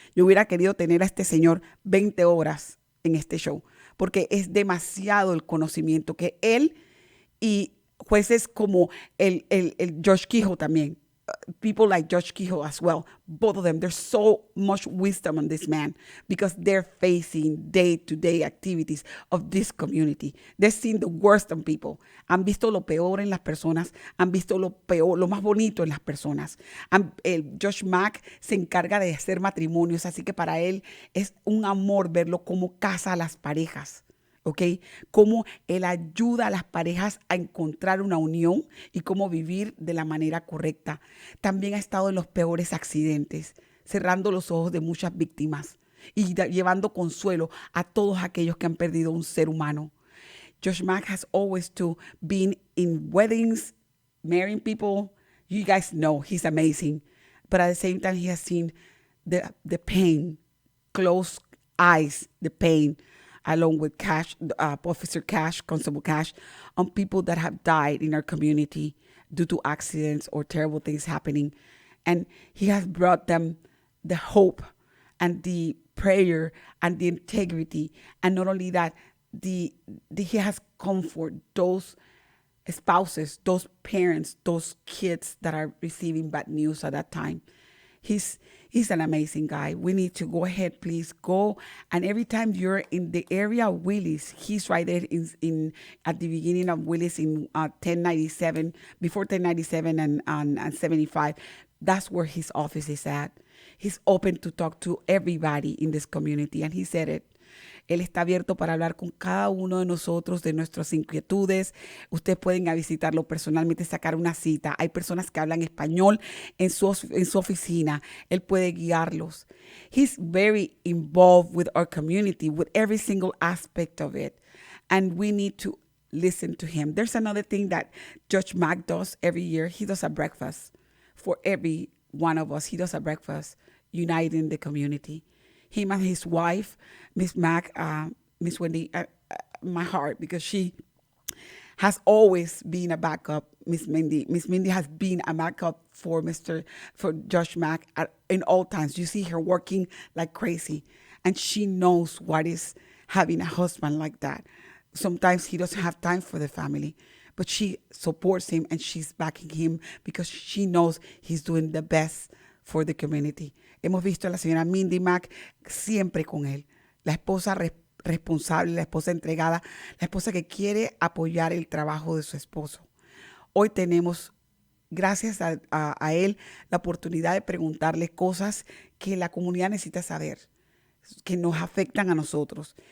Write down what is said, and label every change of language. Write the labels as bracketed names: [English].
[Spanish] Yo hubiera querido tener a este señor 20 horas en este show, porque es demasiado el conocimiento que él y jueces como el Judge Kehoe también, [English] people like Judge Kehoe as well, both of them, there's so much wisdom on this man because they're facing day-to-day activities of this community. They've seen the worst of people. [Spanish] Han visto lo peor en las personas, han visto lo peor, lo más bonito en las personas. El Judge Mack se encarga de hacer matrimonios, así que para él es un amor verlo cómo casa a las parejas. ¿Ok? Cómo él ayuda a las parejas a encontrar una unión y cómo vivir de la manera correcta. También ha estado en los peores accidentes, cerrando los ojos de muchas víctimas y llevando consuelo a todos aquellos que han perdido un ser humano. [English] Judge Mack has always been in weddings, marrying people. You guys know he's amazing. But at the same time, he has seen the pain, closed eyes, the pain, along with Officer Cash, Constable Cash, on people that have died in our community due to accidents or terrible things happening. And he has brought them the hope and the prayer and the integrity. And not only that, he has comfort those spouses, those parents, those kids that are receiving bad news at that time. He's an amazing guy. We need to go ahead, please go. And every time you're in the area of Willis, he's right there in at the beginning of Willis in 1097, before 1097 and 75. That's where his office is at. He's open to talk to everybody in this community, and he said it. [Spanish] Él está abierto para hablar con cada uno de nosotros de nuestras inquietudes. Ustedes pueden ir a visitarlo personalmente, sacar una cita. Hay personas que hablan español en su oficina. Él puede guiarlos. [English] He's very involved with our community, with every single aspect of it. And we need to listen to him. There's another thing that Judge Mack does every year. He does a breakfast for every one of us. He does a breakfast uniting the community. Him and his wife, Miss Mack, Miss Wendy, my heart, because she has always been a backup. Miss Mindy has been a backup for Judge Mack in all times. You see her working like crazy, and she knows what is having a husband like that. Sometimes he doesn't have time for the family, but she supports him and she's backing him because she knows he's doing the best for the community. [Spanish] Hemos visto a la señora Mindy Mack siempre con él. La esposa responsable, la esposa entregada, la esposa que quiere apoyar el trabajo de su esposo. Hoy tenemos, gracias a él, la oportunidad de preguntarle cosas que la comunidad necesita saber, que nos afectan a nosotros.